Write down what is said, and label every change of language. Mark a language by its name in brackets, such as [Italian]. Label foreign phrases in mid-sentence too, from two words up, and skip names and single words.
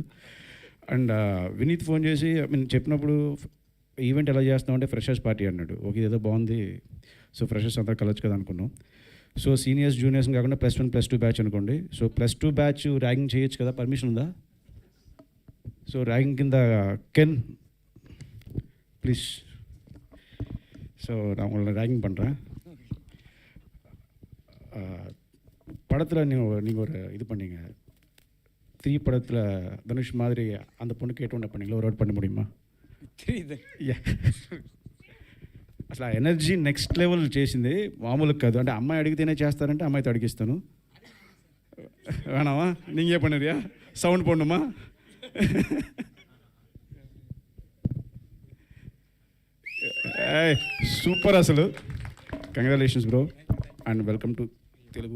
[Telugu] అండ్ వినీత్ ఫోన్ చేసి చెప్పినప్పుడు ఈవెంట్ ఎలా చేస్తాం అంటే [English] freshers party [Telugu] అన్నాడు. ఓకే ఏదో బాగుంది, సో ఫ్రెషర్స్ అంతా కలవచ్చు కదా అనుకున్నాం. సో [English] seniors juniors [Telugu] కాకుండా +1 +2 బ్యాచ్ అనుకోండి. సో +2 [English] batch ragging [Telugu] చేయొచ్చు కదా, పర్మిషన్ ఉందా? సో ర్యాగింగ్ కింద [English] can please, [Tamil] ஸோ நான் உங்களை ரேகிங் பண்ணுறேன். படத்தில் நீங்கள் ஒரு இது பண்ணீங்க, 3 படத்தில் தனுஷ் மாதிரி அந்த பொண்ணு கேட்டோன்னு பண்ணீங்களா, ஒரு வாட் பண்ண முடியுமா? [Telugu] అసలు ఆ [English] energy next level [Telugu] చేసింది, మామూలు కాదు. అంటే అమ్మాయి అడిగితేనే చేస్తారంటే అమ్మాయితో అడిగిస్తాను. [Tamil] வேணாவா நீங்கே பனிரியா, சவுண்ட் போண்டுமா. [Telugu] సూపర్ అసలు, [English] congratulations bro and welcome to Telugu.